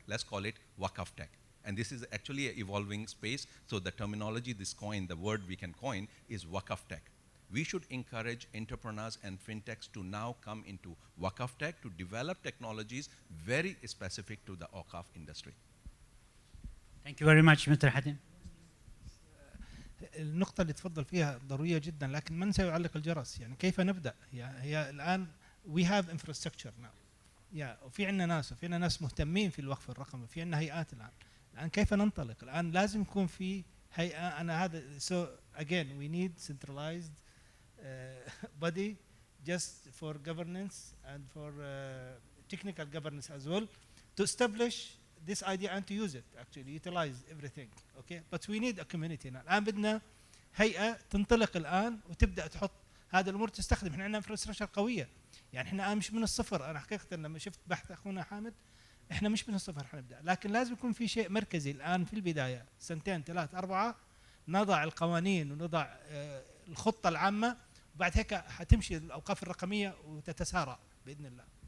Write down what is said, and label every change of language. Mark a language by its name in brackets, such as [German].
[English] Let's call it Waqaf tech. And this is actually an evolving space. So the terminology, this coin, the word we can coin is Waqaf tech. We should encourage entrepreneurs and fintechs to now come into Waqaf tech to develop technologies very specific to the Awqaf industry. Thank you very much, Mr. Hatim. [Arabic] النقطة اللي تفضل فيها ضرورية جدا، لكن من سيعلق الجرس؟ يعني كيف نبدأ؟ هي الآن [English] we have infrastructure now. [Arabic] وفي عندنا ناس مهتمين في الوقف الرقمي، في عندنا هيئات الآن كيف ننطلق؟ الآن لازم يكون في هيئة. أنا هذا [English] so again we need centralized body just for governance and for technical governance as well to establish this idea and to use it, actually utilize everything, okay? But we need a community now. [Arabic] الآن بدنا هيئة تنطلق الآن وتبدأ تحط هذه الأمور تستخدم. احنا عندنا انفراستراكشر قوية، يعني احنا مش من الصفر. أنا حقيقة لما شفت بحث أخونا حامد، احنا مش من الصفر حنبدأ، لكن لازم يكون في شيء مركزي الآن في البداية، سنتين 3 4 نضع القوانين ونضع الخطة العامة، وبعد هيك حتمشي الأوقاف الرقمية وتتسارع بإذن الله.